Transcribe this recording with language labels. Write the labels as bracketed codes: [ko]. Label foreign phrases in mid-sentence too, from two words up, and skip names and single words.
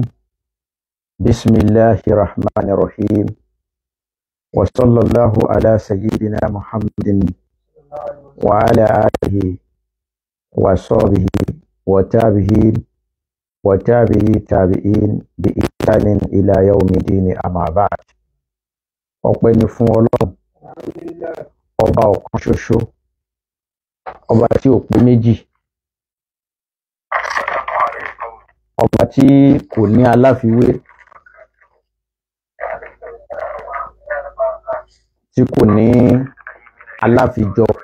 [ar] بسم الله الرحمن الرحيم. وصلى الله على سيدنا محمد وعلى آله وصحبه وتابعين تابعين بإحسان إلى يوم الدين أما بعد. [yo] ọpẹ́ ni fún Ọlọ́run ọba ọ̀kan ṣoṣo, ọba tí ò pé méjì, ọba tí kò ní aláfiwé, tí kò ní aláfijọ.